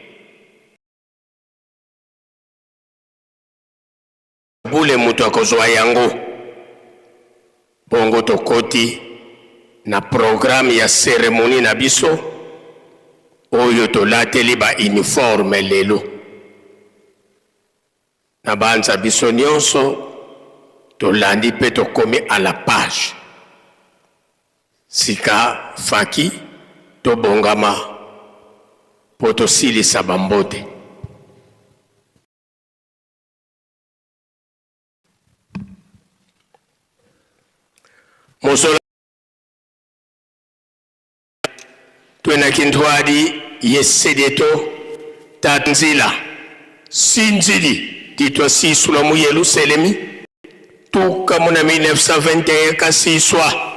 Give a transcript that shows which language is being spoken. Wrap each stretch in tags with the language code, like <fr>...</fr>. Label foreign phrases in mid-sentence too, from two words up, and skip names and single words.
<ln>mutu akozwa yango bongo tokoti na programme ya cérémonie na biso oyo tolateli ba uniforme lelo na banza biso nyonso tolandi pe tokomi</ln> <fr>à la page</fr> <ln>sika faki tobongama po tosilisa bambote</ln> <kg>Mosola twena kintwadi yesedeto tatanzila sinzili titwa sisula mu Yerusalemi tuka muna 1921 kasiswa</kg>